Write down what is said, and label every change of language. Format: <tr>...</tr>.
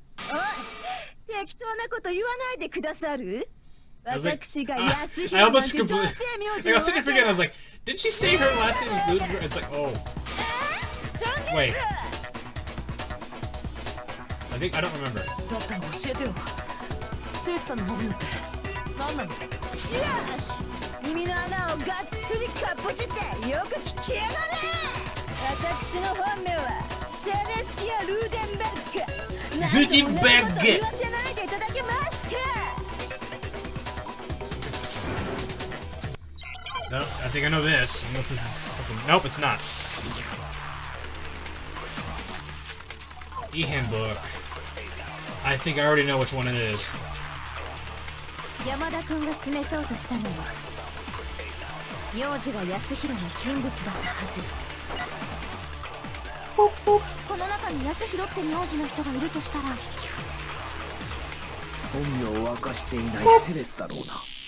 <ja>おい、適当なこと言わないでくださる？私が安弘なんて同姓名字のわけ。</ja> <en>I was thinking, I was like, did she say her last name was Ludwig? It's like, oh. Wait. I don't remember.</en> <ja>だったら教えてよ。セイスさんの本名って何なの？よし、耳の穴をがっつりかっぽじってよく聞きやがれ。私の本名はセレスティア・ルーデンベルク。ルーデンベルク。言わせないでいただけますか。</ja> <en>No, I think I know this. Unless this is something. Nope, it's not. E-handbook. I think I already know which one it is.</en> <ja>山田君が示そうとしたのは名字が安弘の人物だったはず。この中に安弘って名字の人がいるとしたら本名を明かしていないセレスだろうな。</ja>